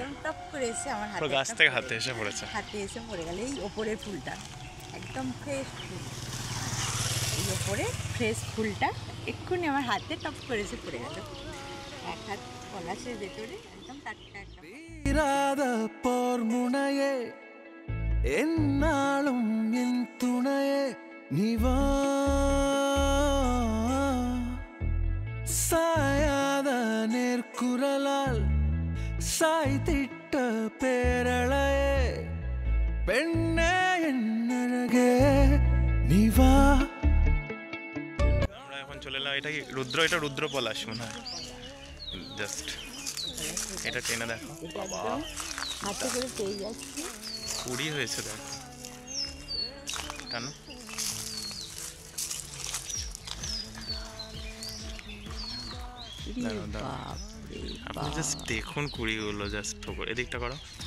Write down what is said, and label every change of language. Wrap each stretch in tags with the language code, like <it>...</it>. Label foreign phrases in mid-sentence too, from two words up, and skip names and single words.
<bn>টপ করে এসে আমার হাতে, গাছ থেকে হাতে এসে পড়েছে। হাতে এসে পড়ে গেল এই ওপরের ফুলটা, একদম ফ্রেশ ফুল। এই ওপরে ফ্রেশ ফুলটা এক্ষুনি আমার হাতে টপ করে এসে পড়ে গেল। এক হাত পলাশের ভেতরে একদম টাটকা একটা</bn> <ta>முனையே என்னாலும் என் துணையே நிவா சாயாத நேர்குரலால் சாய்த்திட்ட பேரழையே பெண்ணே என்னழகே நிவா।</ta> <bn>আমরা এখন চলে এলাম, এটা কি রুদ্র? এটা রুদ্র পলাশ মনে হয়। জাস্ট এটা টেনে দেখো, বাবা হাতে করে পেয়ে যাচ্ছি। কুড়ি হয়েছে দেখো, টানো। আপনি জাস্ট দেখুন কুড়িগুলো, জাস্ট এদিকটা করো।</bn>